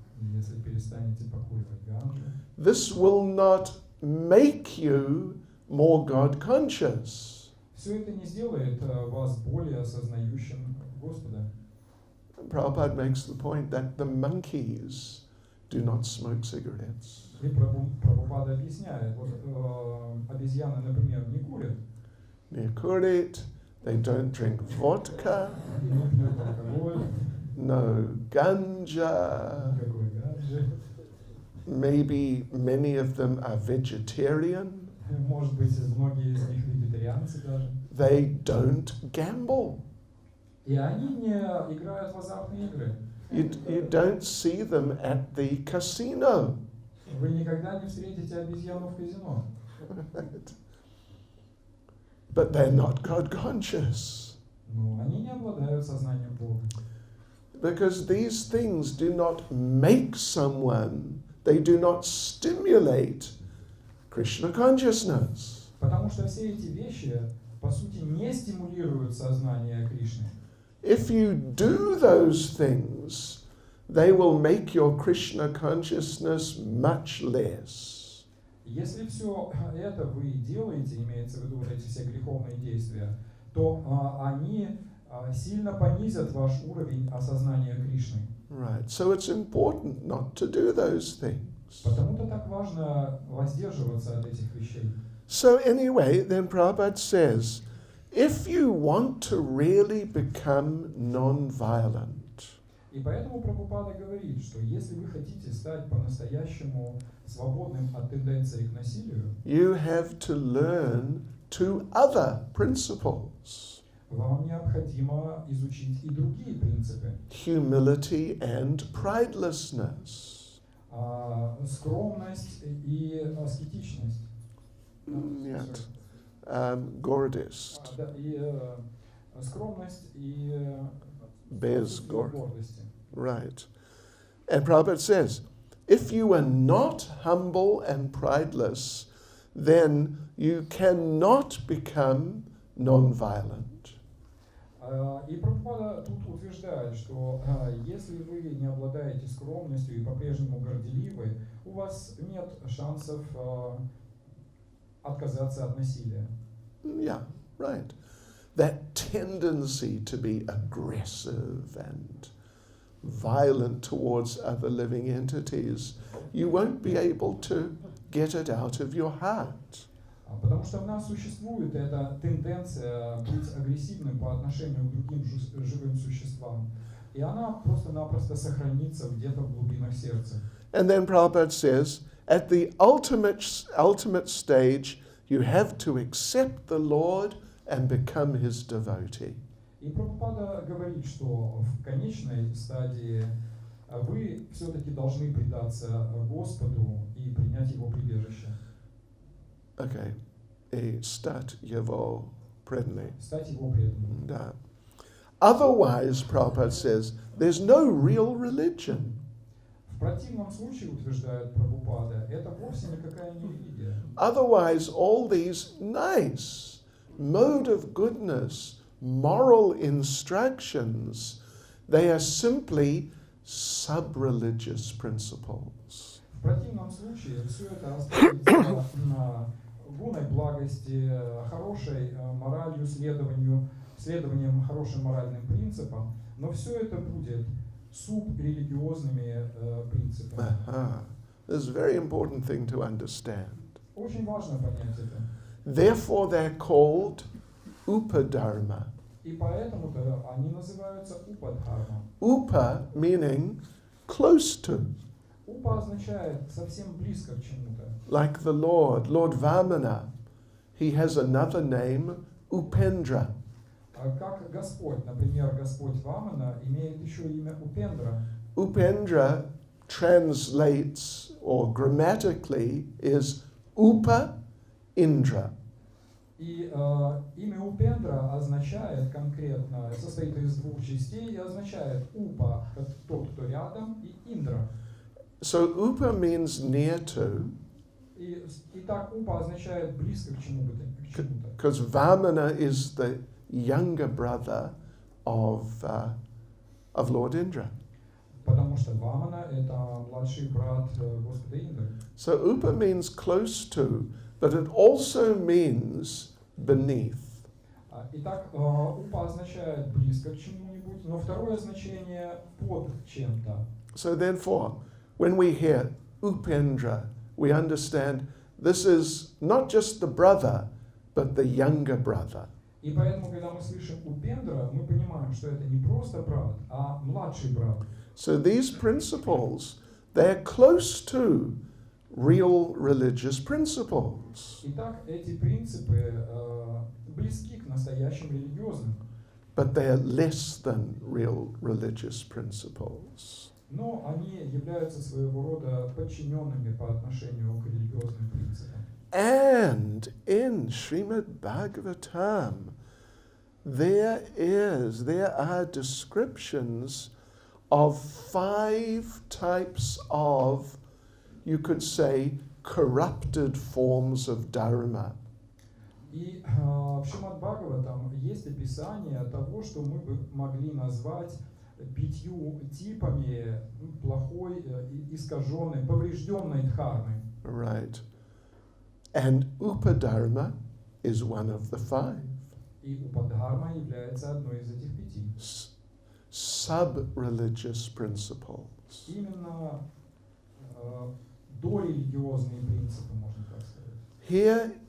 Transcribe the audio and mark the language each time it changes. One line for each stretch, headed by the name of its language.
Russian: если перестанете покуривать ганджу,
English: this will not make you more God conscious.
Russian: все это не сделает вас более осознающим Господа.
English: Prabhupada makes the point that the monkeys do not smoke cigarettes.
Russian: И Прабхупада объясняет, вот обезьяны, например, не курят,
English: They kurit, they don't drink vodka,
Russian: не пьют алкоголь,
English: no ganja.
Russian: никакой ганджи.
English: Maybe many of them are vegetarian.
Russian: Может быть, многие из них вегетарианцы даже.
English: they don't gamble.
Russian: И они не играют в азартные игры.
English: You don't see them at the casino.
Russian: Вы никогда не встретите обезьяну в казино.
English: But they're not God conscious.
Russian: Но они не обладают сознанием Бога.
English: Because these things do not make someone, they do not stimulate Krishna consciousness.
Russian: Потому что все эти вещи, по сути, не стимулируют сознание Кришны.
English: If you do those things, they will make your Krishna consciousness much less.
Russian: Если все это вы делаете, имеется в виду вот эти все греховные действия, то они сильно понизят ваш уровень осознания Кришны.
English: Right. So it's important not to do those things.
Russian: Потому-то так важно воздерживаться от этих вещей.
English: So anyway, then Prabhupada says, if you want to really become non-violent,
Russian: И поэтому Прабхупада говорит, что если вы хотите стать по-настоящему свободным от тенденций к насилию,
English: you have to learn two other principles,
Russian: вам необходимо изучить и другие принципы.
English: humility and pridelessness.
Russian: Скромность и аскетичность. Нет. Гордость. И скромность и Без гордости.
English: Right. And Prabhupada says, if you are not humble and prideless, then you cannot become non-violent.
Russian: И Прабхупада тут утверждает, что если вы не обладаете скромностью и по-прежнему горделивы, у вас нет шансов отказаться от насилия.
English: Yeah, right. That tendency to be aggressive and violent towards other living entities, you won't be able to get it out of your heart.
Russian: Потому что в нас существует эта тенденция быть агрессивным по отношению к другим живым существам. И она просто-напросто сохранится где-то в глубинах сердца.
English: And then Prabhupada says, at the ultimate stage, you have to accept the Lord and become his devotee.
Russian: И Прабхупада говорит, что в конечной стадии вы все-таки должны предаться Господу и принять Его прибежище. Okay. И стать его преданным. Стать Его преданным. Да.
English: Otherwise, Prabhupada says, there's no real religion.
Russian: В противном случае, утверждает Прабхупада, это вовсе никакая не религия.
English: Otherwise, all these nice mode of goodness, moral instructions, they are simply sub-religious principles.
Russian: В противном случае все это остается гуной благости, хорошей моралью, следованием хорошим моральным принципам, но все это будет субрелигиозными принципами.
English: This is a very important thing to understand.
Russian: Очень важно понять это.
English: Therefore, they're called upadharma.
Russian: И поэтому-то они называются упадхарма.
English: Upa meaning close to.
Russian: Упа означает совсем близко к чему-то.
English: Like the Lord Vamana, he has another name, Upendra.
Russian: Как Господь, например, Господь Вамана имеет еще имя Упендра.
English: Upendra translates, or grammatically, is Upa Indra.
Russian: И имя Упендра означает конкретно, состоит из двух частей и означает Упа, тот, кто рядом, и Индра.
English: So Upa means near to,
Russian: И так Упа означает близко к чему-то.
English: because Vamana is the younger brother of Lord Indra.
Russian: Потому что Вамана это младший брат Господа Индры.
English: So Upa means close to, but it also means beneath.
Russian: Итак, Упа означает близко к чему-нибудь, но второе значение под чем-то.
English: So therefore, when we hear Upendra, we understand this is not just the brother, but the younger brother.
Russian: И поэтому, когда мы слышим Упендра, мы понимаем, что это не просто брат, а младший брат.
English: So these principles, they're close to real religious principles.
Russian: Итак, эти принципы близки к настоящему религиозным,
English: but they are less than real religious principles.
Russian: но они являются своего рода подчиненными по отношению к религиозным принципам.
English: And in Srimad Bhagavatam, there are descriptions of 5 types of, you could say, corrupted forms of dharma.
Russian: И в Шримад Бхагаватам есть описание того, что мы бы могли назвать 5 типами плохой, искаженной, поврежденной дхармы.
English: Right. And upadharma is one of the 5.
Russian: И упадхарма является одной из этих 5.
English: Sub.religious principles.
Russian: Именно дорелигиозные принципы, можно так сказать.